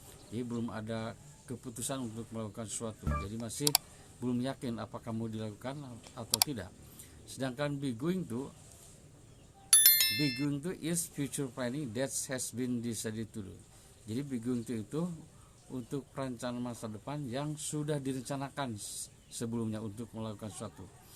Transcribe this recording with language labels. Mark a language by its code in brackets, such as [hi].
[id] Jadi belum ada keputusan untuk melakukan sesuatu. Jadi masih belum yakin apakah mau dilakukan atau tidak. Sedangkan [en] be going to is future planning that has been decided to do. [id] Jadi be going to itu untuk perencanaan masa depan yang sudah direncanakan sebelumnya untuk melakukan sesuatu.